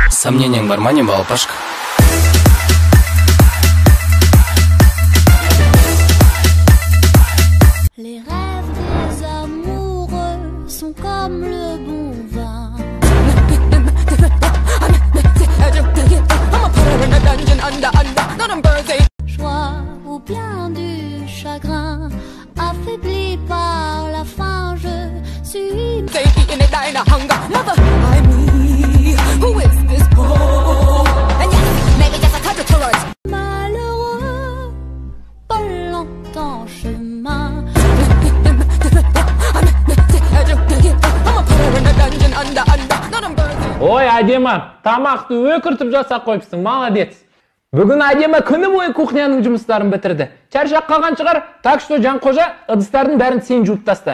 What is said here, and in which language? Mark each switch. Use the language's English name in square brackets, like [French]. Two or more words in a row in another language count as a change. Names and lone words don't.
[Kazakh] Сомнениең бар ма, не балапашка? [French] Les rêves des amoureux sont comme le bon vin. Joie ou bien du chagrin, affaibli par la faim, je suis malheureux, pas longtemps chemin. [Kazakh] Ой, әдемі, тамақты өкіртіп жасап қойыпсың, молодец. Бүгін әдемі күні бойы кухняның жұмыстарын бітірді. Шаршап қалған шығар, [Russian] так что [Kazakh] Жанқожа ыдыстардың бәрін сен жуып таста.